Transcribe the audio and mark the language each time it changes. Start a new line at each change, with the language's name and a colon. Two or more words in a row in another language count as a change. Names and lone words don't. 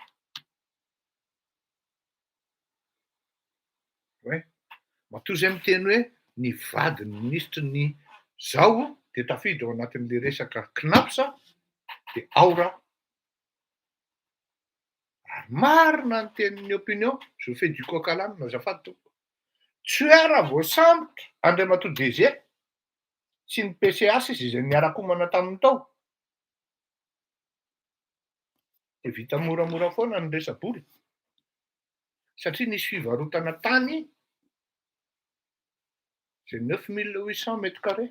Malagasy: Matoa izay miteny hoe ny vadiny ministra ny zao dia tafiditra ao anatin'ilay resaka KNAPS dia aora. Ary marina ny tenin'ny opinion,
French: je fais du coq à l'âne
Malagasy: azafady tompoko. Tsy hoe raha voasambotra Andriamatoa DG sy ny PCA izay niara-komana tamin'ny tao. Dia vita moramora foana ny resa-bory. Satria nisy fivarotana tany izay 9800
French: mètres carrés.